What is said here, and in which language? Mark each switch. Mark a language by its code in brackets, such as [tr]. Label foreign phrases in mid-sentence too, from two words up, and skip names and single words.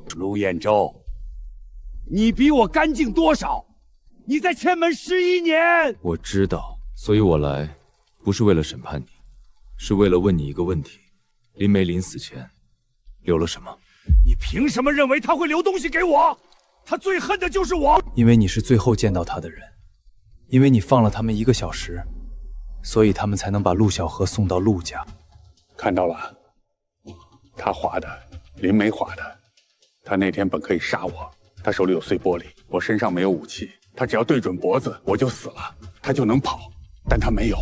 [zh] 陸兗州，你比我乾淨多少？你在千門11年。我知道，所以我來不是為了審判你，是為了問你一個問題：林梅臨死前留了什麼？你憑什麼認為他會留東西給我？他最恨的就是我。因為你是最後見到他的人，因為你放了他們1個小時，所以他們才能把陸小河送到陸家。看到了，他畫的，林梅畫的。他那天本可以殺我， 他手裡有碎玻璃，我身上没有武器，他只要对準脖子我就死了，他就能跑，但他没有。